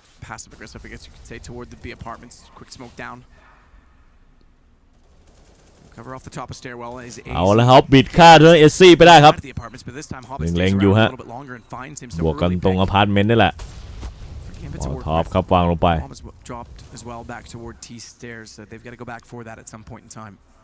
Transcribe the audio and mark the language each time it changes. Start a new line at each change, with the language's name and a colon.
English: Passive aggressive, I guess you could say, toward the B apartments. Quick smoke down. Cover off the top of stairwell.
Thai: เอาแล้วครับบิดค่าด้วยเอซี่ไปได้ครับเล็งๆอยู่ฮะบวกกันตรงอพาร์ตเมนต์นี่แหละท็อปครับวางลงไป
English: Dropped as well back toward T stairs. They've got to go back for that at some point in time.